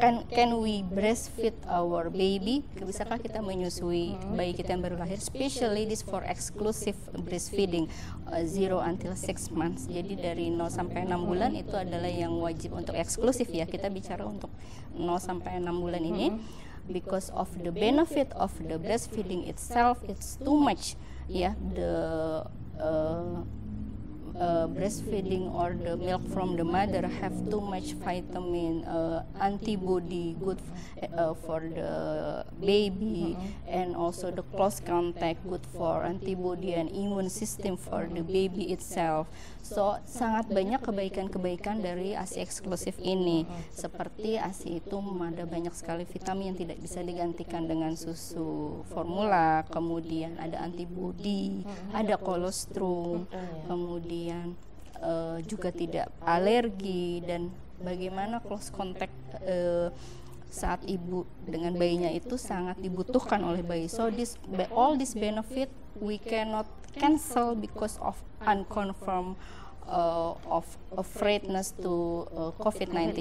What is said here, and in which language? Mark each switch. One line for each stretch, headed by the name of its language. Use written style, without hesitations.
English: Can we breastfeed our baby?
Indonesian: Bisakah kita menyusui bayi kita yang baru lahir?
English: Especially this for exclusive breastfeeding 0 until 6 months.
Indonesian: Jadi dari 0 sampai 6 bulan itu adalah yang wajib untuk eksklusif ya. Kita bicara untuk 0 sampai 6 bulan ini.
English: Because of the benefit of the breastfeeding itself, it's too much. Ya, the breastfeeding or the milk from the mother have too much vitamin, antibody, good for the baby, and also the close contact, good for antibody and immune system for the baby itself.
Indonesian: So sangat banyak kebaikan-kebaikan dari ASI eksklusif ini. Seperti ASI itu ada banyak sekali vitamin yang tidak bisa digantikan dengan susu formula, kemudian ada antibody, ada kolostrum, kemudian juga tidak alergi, dan bagaimana close contact saat ibu dengan bayinya itu sangat dibutuhkan oleh bayi.
English: So all this benefit we cannot cancel because of unconfirmed of afraidness to COVID-19.